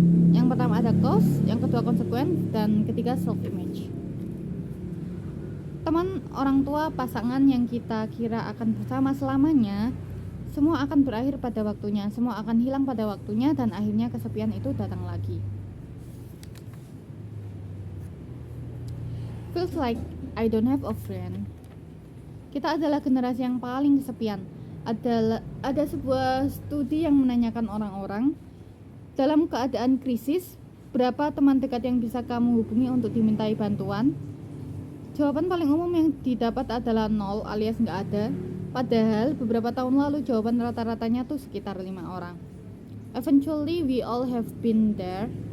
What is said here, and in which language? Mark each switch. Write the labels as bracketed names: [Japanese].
[Indonesian] Yang pertama ada cause, yang kedua consequence, dan ketiga self-image. Teman, orang tua, pasangan yang kita kira akan bersama selamanya, semua akan berakhir pada waktunya, semua akan hilang pada waktunya, dan akhirnya kesepian itu datang lagi. [English] Feels like I don't have a friend. [Indonesian] Kita adalah generasi yang paling kesepian. Ada sebuah studi yang menanyakan orang-orang, dalam keadaan krisis, berapa teman dekat yang bisa kamu hubungi untuk dimintai bantuan? Jawaban paling umum yang didapat adalah 0 alias nggak ada. Padahal beberapa tahun lalu jawaban rata-ratanya tuh sekitar 5 orang. [English] Eventually we all have been there.